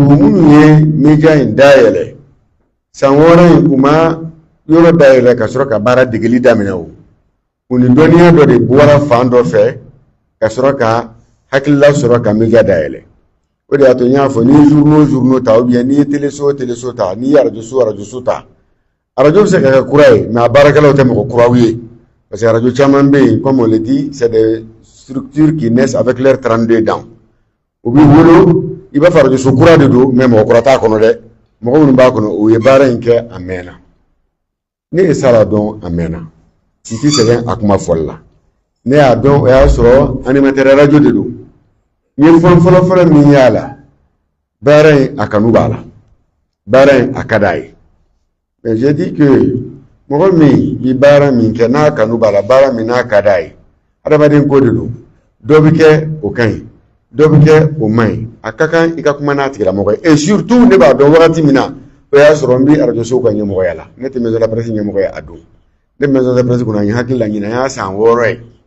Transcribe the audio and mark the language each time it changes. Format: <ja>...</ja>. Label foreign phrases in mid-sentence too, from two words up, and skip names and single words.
<bm>minnu ye média in dayɛlɛ san 6 in u ma yɔrɔ dayɛlɛ ka sɔrɔ ka baara degeli daminɛ o u ni dɔnniya dɔ de bɔra fan dɔ fɛ ka sɔrɔ ka hakilila sɔrɔ ka média dayɛlɛ o de y'a to n y'a fɔ ni journaux ta</bm> <fr>ou bien</fr> <bm>ni ye télé so ta ni ye radio so ta radio bɛ se ka kɛ kura ye mais a baarakɛlaw tɛ mɔgɔ kuraw ye parce que radio caman bɛ yen</bm> <fr>comme on le dit c'est des structures qui naissent avec leurs 32 dents</fr> <bm>u b'i wolo i b'a fɔ radio so kura de don mais mɔgɔ kura t'a kɔnɔ dɛ mɔgɔ minnu b'a kɔnɔ o ye baara in kɛ a mɛnna ne ye sara dɔn a mɛnna n ti sɛgɛn a kuma fɔli la ne y'a dɔn o y'a sɔrɔ</bm> <fr>animateur radio</fr> <bm>de don n ye fɔlɔ min y'a la baara in a kanu b'a la baara in a ka d'a ye</bm> <fr>mais j'ai dit que</fr> <bm>mɔgɔ min bi baara min kɛ n'a kanu b'a la baara min n'a ka d'a ye adamaden ko de don dɔ bi kɛ o ka ɲi dɔ bi kɛ o man ɲi a ka kan i ka kuma n'a tigilamɔgɔ ye</bm> <fr>et surtout</fr> <bm>ne b'a dɔn wagati min na o y'a sɔrɔ n bi radio sow ka ɲɛmɔgɔya la ne tɛ maison de la presse ɲɛmɔgɔya a don ne maison de la presse kɔnɔ n ye hakili la ɲinɛ n y'a san 6 ye</bm>